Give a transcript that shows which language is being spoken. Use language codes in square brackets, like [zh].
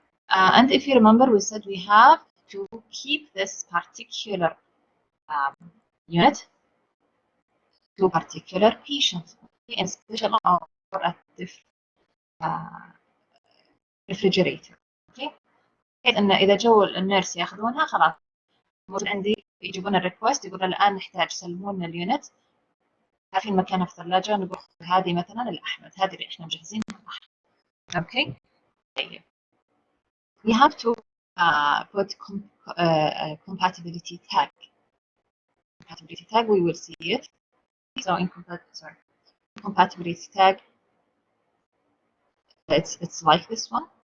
[en] And if you remember, we said we have to keep this particular unit to particular patient in special or at refrigerator. [ar] Okay، بحيث ان اذا جو النيرس ياخذونها خلاص موجود عندي، يجيبون الريكوست يقولوا الان نحتاج سلموا لنا اليونت، عارفين مكانها في الثلاجه، نقول هذه مثلا لاحمد، هذه اللي احنا مجهزينها لاحمد. اوكي طيب. [en] We have to put compatibility tag. Compatibility tag, we will see it. So in compatibility tag, it's like this one.